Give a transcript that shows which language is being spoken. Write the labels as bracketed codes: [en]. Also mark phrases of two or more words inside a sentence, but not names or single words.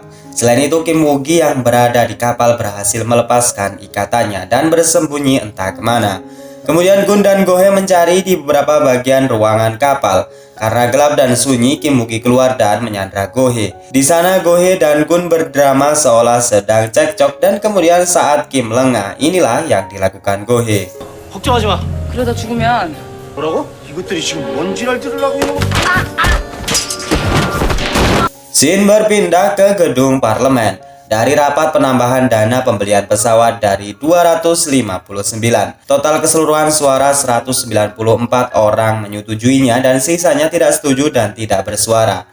[id] Selain itu, Kim Woo-gi yang berada di kapal berhasil melepaskan ikatannya dan bersembunyi entah kemana. Kemudian Gun dan Go-hye mencari di beberapa bagian ruangan kapal. Karena gelap dan sunyi, Kim Woo-gi keluar dan menyandra Go-hye. Di sana Go-hye dan Gun berdrama seolah sedang cekcok dan kemudian saat Kim lengah, inilah yang dilakukan Go-hye. [ko] 걱정하지 마. 그러다 죽으면 뭐라고? 이것들이 지금 뭔 지랄들을 하고 있는 거야? [id] Scene berpindah ke gedung parlemen. Dari rapat penambahan dana pembelian pesawat dari 259, total keseluruhan suara 194 orang menyetujuinya dan sisanya tidak setuju dan tidak bersuara.